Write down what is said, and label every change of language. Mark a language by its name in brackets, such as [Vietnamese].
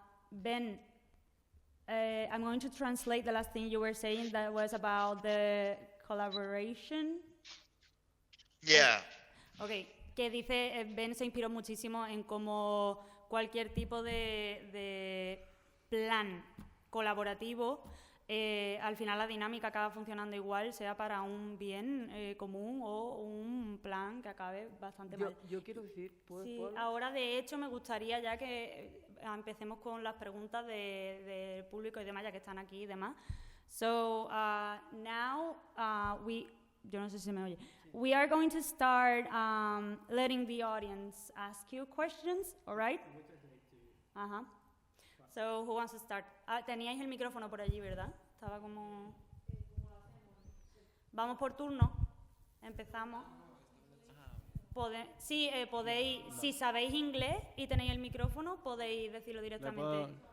[English] Ben, I'm going to translate the last thing you were saying that was about the collaboration. Yeah. [Spanish] Okay, que dice, Ben se inspiró muchísimo en cómo cualquier tipo de plan colaborativo, al final la dinámica acaba funcionando igual, sea para un bien común o un plan que acabe bastante mal. Yo quiero decir, Sí, ahora de hecho me gustaría ya que empecemos con las preguntas del público y demás, ya que están aquí y demás. [English] So now [Spanish] yo no sé si me oye. [English] We are going to start letting the audience ask you questions, all right? Uh-huh. So who wants to start? [Spanish] Teníais el micrófono por allí, ¿verdad? Estaba como... Vamos por turno. Empezamos. Sí, podéis, si sabéis inglés y tenéis el micrófono, podéis decirlo ¿Le directamente.